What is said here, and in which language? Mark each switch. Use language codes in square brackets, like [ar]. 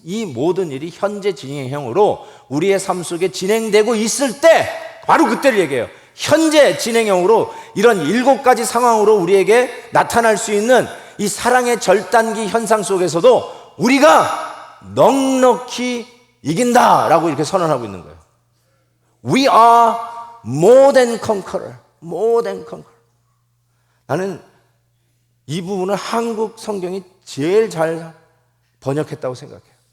[ko] 이 모든 일이 현재 진행형으로 우리의 삶 속에 진행되고 있을 때 바로 그때를 얘기해요. 현재 진행형으로 이런 7가지 상황으로 우리에게 나타날 수 있는 이 사랑의 절단기 현상 속에서도 우리가 넉넉히 이긴다라고 이렇게 선언하고 있는 거예요. [en] We are more than conqueror. More than conqueror. [ko] 나는 이 부분을 한국 성경이 제일 잘 번역했다고 생각해요.